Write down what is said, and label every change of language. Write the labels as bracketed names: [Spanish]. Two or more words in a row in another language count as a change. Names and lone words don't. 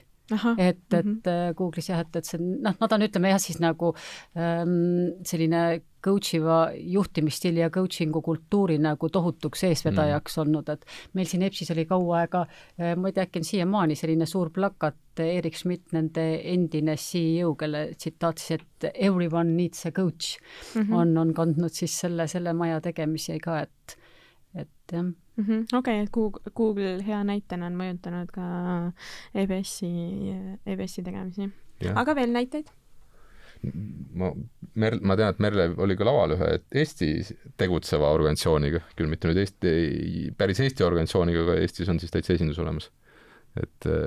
[Estonian] Et Google'is jah, et see, nad on, ütleme jah, siis nagu selline coachiva juhtimisstiili ja coachingu kultuuri nagu tohutuks eesvedajaks olnud, et meil siin EBS-is oli kaua aega, ma ei tea, äkki on siiamaani selline suur plakat, Erik Schmidt, nende endine CEO, kelle tsitaatis, et [English] everyone needs a coach, [Estonian] on kandnud siis selle maja tegemisi ka, et jah. Okei, et Google hea näitena on mõjutanud ka EBS-i tegemisi. Ja. Aga veel näiteid? Ma tean, et Merle oli ka laval ühe Eesti tegutseva organisatsiooniga, küll mitte nüüd päris Eesti organisatsiooniga, aga Eestis on siis täitsa esindus olemas.